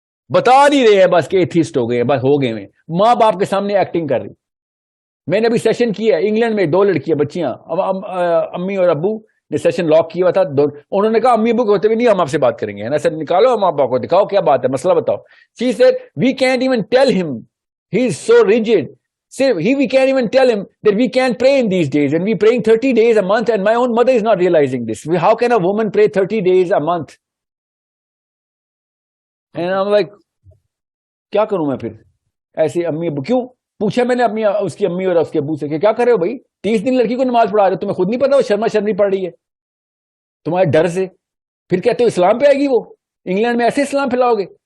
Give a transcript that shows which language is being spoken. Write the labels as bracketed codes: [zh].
[ur] بتا نہیں رہے ہیں بس کہ ایتھیسٹ ہو گئے ہیں, بس ہو گئے ہیں, ماں باپ کے سامنے ایکٹنگ کر رہی. میں نے ابھی سیشن کیا ہے انگلینڈ میں, 2 لڑکیاں بچیاں, امی اور ابو نے سیشن لاک کیا ہوا تھا. انہوں نے کہا امی ابو کے ہوتے بھی نہیں ہم آپ سے بات کریں گے, ہے نا سر, نکالو ماں باپ کو, دکھاؤ کیا بات ہے, مسئلہ بتاؤ. [en] She said we can't even tell him, he is so rigid. We can't even tell him that we can't pray in these days, and we praying 30 days a month, and my own mother is not realizing this. How can a woman pray 30 days a month? And I'm like, [ur] کیا کروں میں پھر ایسی امی ابو. کیوں پوچھا میں نے اس کی امی اور اس کے ابو سے کہ کیا کر رہے ہو بھائی, 30 دن لڑکی کو نماز پڑھا رہے ہو, تمہیں خود نہیں پتا وہ شرما شرمی پڑھ رہی ہے تمہارے ڈر سے, پھر کہتے ہو اسلام پہ آئے گی وہ, انگلینڈ میں ایسے اسلام پھیلاؤ گے.